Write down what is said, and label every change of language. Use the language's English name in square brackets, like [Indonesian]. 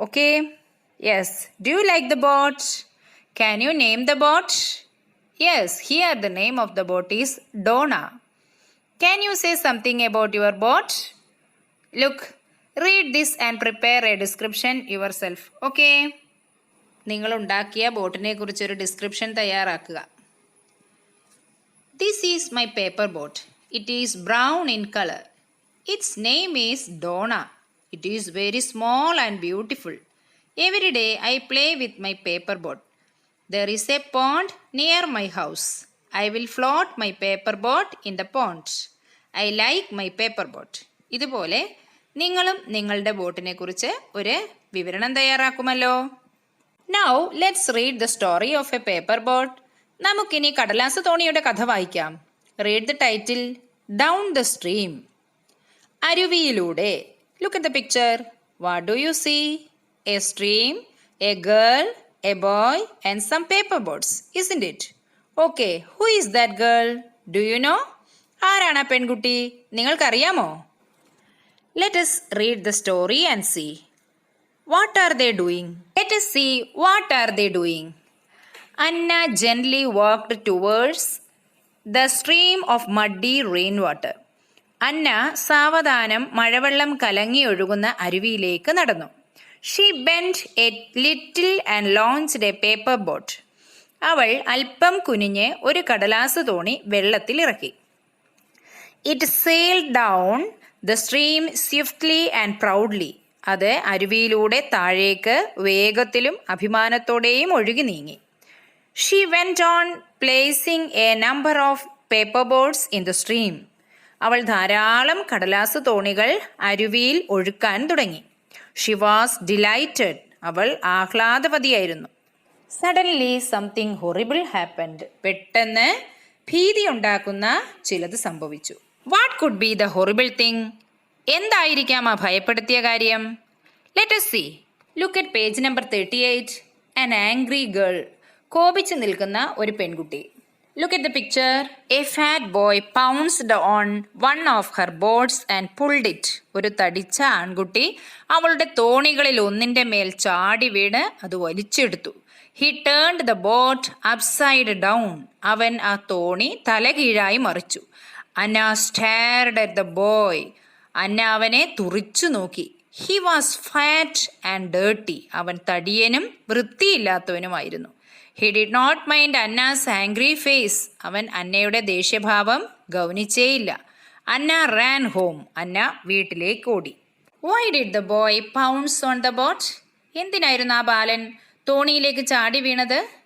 [English] Okay? Yes. Do you like the boat? Can you name the boat? Yes, here the name of the boat is Donna. Can you say something about your boat? Look, read this and prepare a description yourself. Okay? [Malayalam] നിങ്ങൾ ഉണ്ടാക്കിയ ബോട്ടിനെ കുറിച്ചൊരു description തയ്യാറാക്കുക. [English] This is my paper boat. It is brown in color. Its name is Donna. It is very small and beautiful. Every day I play with my paper boat. There is a pond near my house. I will float my paper boat in the pond. I like my paper boat. [Malayalam] ഇതുപോലെ നിങ്ങളും നിങ്ങളുടെ ബോട്ടിനെ കുറിച്ച് ഒരു വിവരണം തയ്യാറാക്കുമല്ലോ. [English] Now let's read the story of a paper boat. [Malayalam] നമുക്കിനി കടലാസ് തോണിയുടെ കഥ വായിക്കാം. [English] Read the title. Down the stream. [Malayalam] അരുവിയിലൂടെ. [English] Look at the picture. What do you see? A stream, a girl, a boy and some paper boats, isn't it? Okay, who is that girl? Do you know? [Malayalam] ആരാണ് ആ പെൺകുട്ടി? നിങ്ങൾക്കറിയാമോ? [English] Let us read the story and see. What are they doing? Let us see what are they doing. Anna gently walked towards the stream of muddy rainwater. [Malayalam] അന്ന സാവധാനം മഴവെള്ളം കലങ്ങി ഒഴുകുന്ന അരുവിയിലേക്ക് നടന്നു. [English] She bent a little and launched a paper boat. [Malayalam] അവൾ അല്പം കുനിഞ്ഞ് ഒരു കടലാസ് തോണി വെള്ളത്തിലിറക്കി. [English] It sailed down the stream swiftly and proudly. [Malayalam] അത് അരുവിയിലൂടെ താഴേക്ക് വേഗത്തിലും അഭിമാനത്തോടെയും ഒഴുകി നീങ്ങി. [English] She went on placing a number of paper boats in the stream. [Malayalam] അവൾ ധാരാളം കടലാസ് തോണികൾ അരുവിയിൽ ഒഴുക്കാൻ തുടങ്ങി. [English] She was delighted. [Malayalam] അവൾ ആഹ്ലാദവതിയായിരുന്നു. [English] Suddenly something horrible happened. [Malayalam] പെട്ടെന്ന് ഭീതിയുണ്ടാക്കുന്ന ചിലത് സംഭവിച്ചു. [English] What could be the horrible thing? [Malayalam] എന്തായിരിക്കാം ആ ഭയപ്പെടുത്തിയ കാര്യം? [English] Let us see. Look at page number 38. An angry girl. [Malayalam] കോപിച്ചു നിൽക്കുന്ന ഒരു പെൺകുട്ടി. [English] Look at the picture. A fat boy pounced on one of her boats and pulled it. [Malayalam] ഒരു തടിച്ച ആൺകുട്ടി അവളുടെ തോണികളിൽ ഒന്നിന്റെ മേൽ ചാടി വീണ് അത് വലിച്ചെടുത്തു. [English] He turned the boat upside down. [Malayalam] അവൻ ആ തോണി തലകീഴായി മറിച്ചു. [English] Anna stared at the boy. [Malayalam] അന്ന അവനെ തുറിച്ചു നോക്കി. [English] He was fat and dirty. [Malayalam] അവൻ തടിയനും വൃത്തിയില്ലാത്തവനുമായിരുന്നു. [English] He did not mind Anna's angry face. [Malayalam] അവൻ അന്നയുടെ ദേഷ്യഭാവം ഗൗനിച്ചേയില്ല. [English] Anna ran home. [Malayalam] അന്ന വീട്ടിലേക്ക് ഓടി. [English] Why did the boy pounce on the boat? [Malayalam] എന്തിനായിരുന്നു ആ ബാലൻ തോണിയിലേക്ക് ചാടി വീണത്?